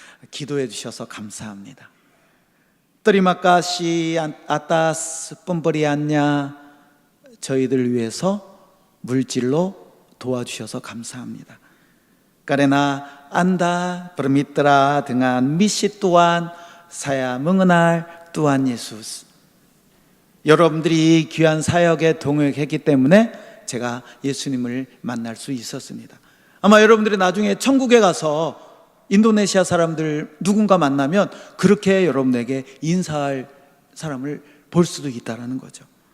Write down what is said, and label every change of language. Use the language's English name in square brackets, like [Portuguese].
[Korean] 기도해 주셔서 감사합니다. [Indonesian] Terima kasih atas pemberiannya. [Korean] 저희들 위해서 물질로 도와주셔서 감사합니다. [Indonesian] Karena Anda bermitra dengan misi Tuhan, saya mengenal Tuhan Yesus. [Korean] 여러분들이 귀한 사역에 동역했기 때문에 제가 예수님을 만날 수 있었습니다. 아마 여러분들이 나중에 천국에 가서 인도네시아 사람들 누군가 만나면 그렇게 여러분에게 인사할 사람을 볼 수도 있다는 거죠.